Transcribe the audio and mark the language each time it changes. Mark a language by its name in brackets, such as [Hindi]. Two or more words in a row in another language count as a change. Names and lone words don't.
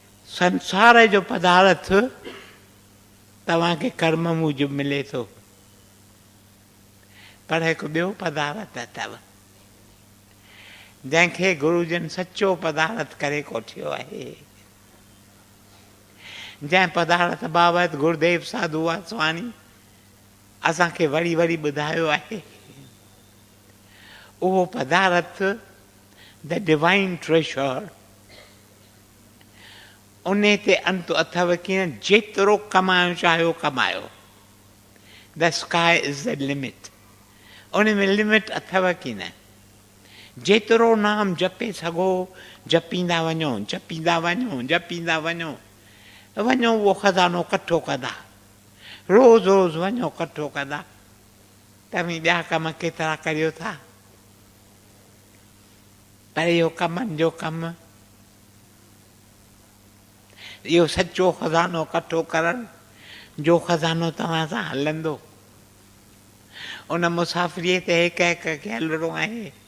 [Sindhi] संसार जो पदार्थ तव्हांखे कर्म मूजिब मिले थो, पर हिकु ॿियो पदार्थ अथव जंहिंखे गुरुजन सचो पदार्थ करे कोठियो आहे। जंहिं पदार्थ बाबति गुरुदेव साधू वासवाणी असांखे वरी वरी ॿुधायो आहे, उहो पदार्थ [English] the divine treasure, [Sindhi] उन ते अंत अथव कीअं जेतिरो कमायो चाहियो कमायो। [English] the sky is the limit, [Sindhi] उन में लिमिट अथव की न। जेतिरो नाम जपे सघो जपींदा वञो, जपींदा वञो, जपींदा वञो, वञो उहो खज़ानो कठो कंदा, रोज़ रोज़ वञो कठो कंदा। तव्हीं ॿिया कम केतिरा करियो था, पर इहो कमनि जो कमु, इहो सचो खज़ानो कठो करणु जो खज़ानो तव्हां सां हलंदो, उन मुसाफ़िरीअ ते हिकु हिकु खे हलिणो आहे।